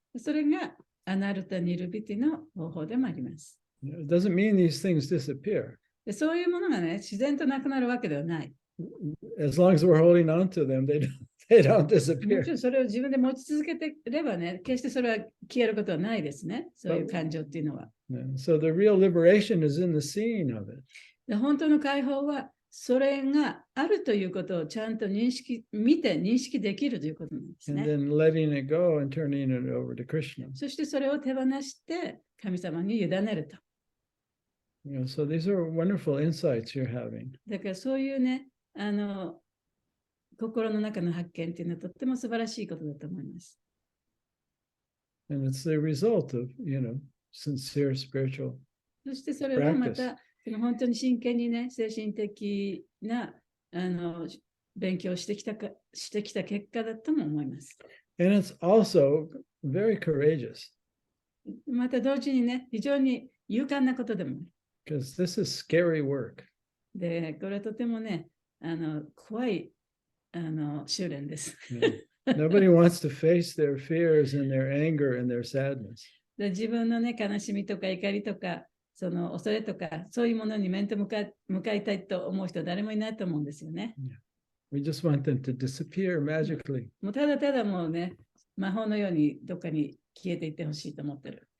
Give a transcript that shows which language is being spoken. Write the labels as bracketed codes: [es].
[ja] それがアナルタ・ニルビティの方法でもあります。 [en] It doesn't mean these things disappear. [ja] でそういうものがね、自然となくなるわけではない。 [en] As long as we're holding on to them, they don't [ja] も [en] disappear. [ja] ちろんそれを自分で持ち続けていればね、決してそれは消えることはないですね。そういう感情っていうのは。 [en] Yeah, so the real liberation is in the seeing of it. [ja] で本当の解放は、それがあるということをちゃんと見て認識できるということなんですね。 [en] And then letting it go and turning it over to Krishna. [ja] そしてそれを手放して神様に委ねると。 [en] So these are wonderful insights you're having. [ja] だからそういうね、心の中の発見っていうのはとっても素晴らしいことだと思います。 [en] And it's the result of, sincere spiritual [ja] そしてそれはま [en] practice. [ja] た本当に真剣にね、精神的な勉強をしてきた結果だとも思います。 [en] And it's also very courageous [ja] また同時にね、非常に勇敢なことでも。 [en] because this is scary work. [ja] で、これはとてもね、怖い修練です。 [en] Nobody wants to face their fears and their anger and their sadness. [ja] で自分のね、悲しみとか怒りとか、その恐れとか、そういうものに面と向かいたいと思う人は誰もいないと思うんですよね。 [en] We just want them to disappear magically. [ja] もうただただもうね、魔法のようにどっかに消えていってほしいと思ってる。